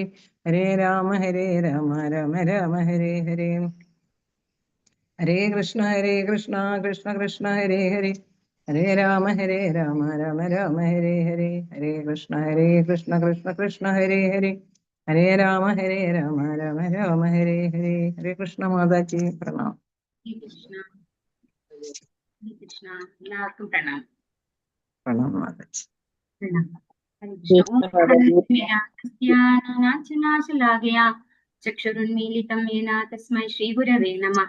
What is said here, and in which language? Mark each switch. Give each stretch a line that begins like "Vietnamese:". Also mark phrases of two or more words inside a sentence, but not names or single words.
Sanskrit: ഹരേ രാമ രാമ രാമ ഹരേ ഹരേ. ഹരേ കൃഷ്ണ കൃഷ്ണ ഹരേ ഹരേ. ഹരേ രാമ രാമ ഹരേ ഹരേ. ഹരേ കൃഷ്ണ കൃഷ്ണ ഹരേ ഹരേ. ഹരേ രാമ രാമ ഹരേ ഹരേ. ഹരേ കൃഷ്ണ
Malayalam: മാതാജി പ്രണാം. എല്ലാവർക്കും പ്രണാം. പ്രണാം മാതാജി.
Sanskrit: ചക്ഷുരുന്മീലിതം യേന തസ്മൈ ശ്രീഗുരവേ നമഃ.